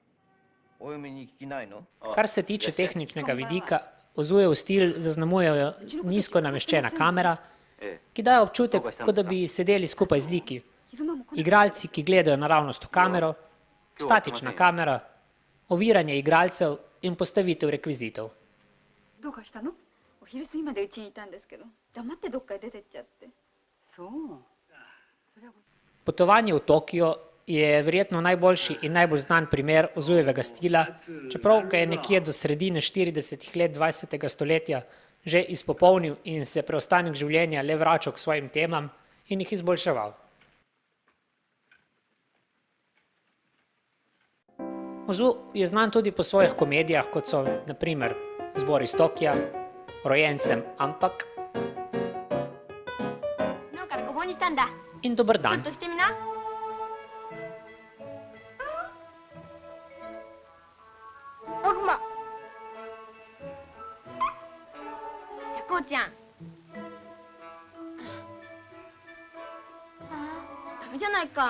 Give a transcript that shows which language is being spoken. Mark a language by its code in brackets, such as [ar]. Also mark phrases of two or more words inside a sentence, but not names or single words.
[sl] Kar se tiče tehničnega vidika, Ozujev stil zaznamujejo nizko nameščena kamera, ki daje občutek, kot da bi sedeli skupaj z liki. Igralci, ki gledajo naravnost v kamero, statična kamera, oviranje igralcev in postavitev rekvizitov. [ja] どうかしたの？お昼過ぎまでうちにいたんですけど、黙ってどっかへ出てっちゃって。そう。 [sl] Potovanje v Tokio je verjetno najboljši in najbolj znan primer Ozujevega stila, čeprav ga je nekje do sredine 40 let 20. stoletja že izpopolnil in se preostanek življenja le vračal k svojim temam in jih izboljševal. Ozu je znan tudi po svojih komedijah, kot so na primer Zbor iz Tokija, Rojencem, ampak [ja] 昨日からごぼうにしたんだ。 [sl] in Dober [ja] ちょっ [sl] dan. [ja] としてみな。僕も。じゃあこうちゃん。ダメじゃないか。